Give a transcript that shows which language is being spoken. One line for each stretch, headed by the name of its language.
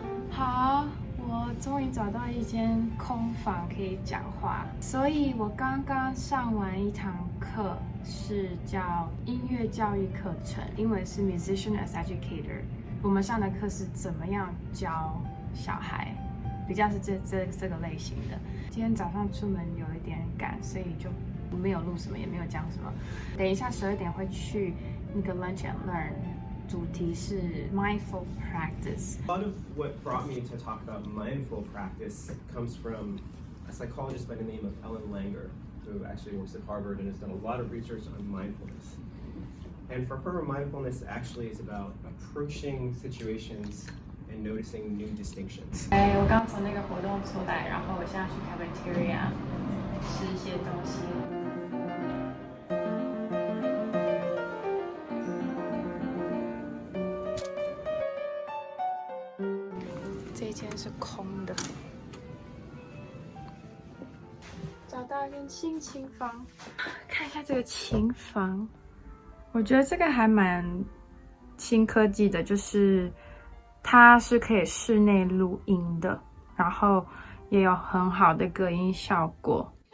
Chinese: 好，我终于找到一间空房可以讲话，所以我刚刚上完一堂课，是叫音乐教育课程，英文是 Musician as Educator。我们上的课是怎么样教小孩，比较是这个类型的。今天早上出门有一点赶，所以就没有录什么，也没有讲什么。等一下12点会去那个 Lunch and Learn。主题是 mindful practice.
English: A lot of what brought me to talk about mindful practice comes from a psychologist by the name of Ellen Langer, who actually works at Harvard and has done a lot of research on mindfulness. And for her, mindfulness actually is about approaching situations and noticing new distinctions.
Chinese: 我刚从那个活动出来，然后我现在去 cafeteria 吃一些东西。这一间是空的，找到一间新琴房，看一下这个琴房，我觉得这个还蛮新科技的，就是它是可以室内录音的，然后也有很好的隔音效果。